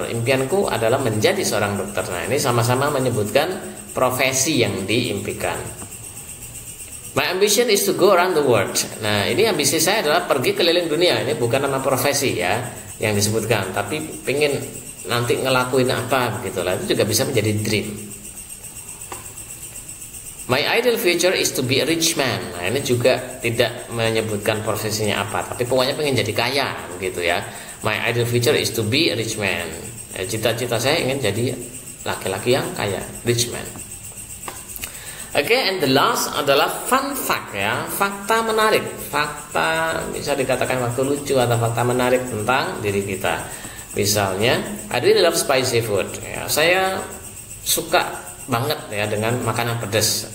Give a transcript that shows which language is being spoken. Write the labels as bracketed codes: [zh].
[id] Impianku adalah menjadi seorang dokter. Nah, ini sama-sama menyebutkan profesi yang diimpikan. [en] My ambition is to go around the world. [id] Nah, ini ambisi saya adalah pergi keliling dunia. Ini bukan nama profesi ya yang disebutkan, tapi pengen nanti ngelakuin apa begitulah. Itu juga bisa menjadi dream. [en] My ideal future is to be a rich man. [id] Nah, ini juga tidak menyebutkan profesinya apa, tapi pokoknya pengen jadi kaya begitu ya. [en] My ideal future is to be a rich man. [id] Cita-cita saya ingin jadi laki-laki yang kaya, rich man. [en] Oke, and the last adalah fun fact ya, fakta menarik. [id] Fakta bisa dikatakan fakta lucu atau fakta menarik tentang diri kita. Misalnya, I really love spicy food. Ya, saya suka banget ya dengan makanan pedas.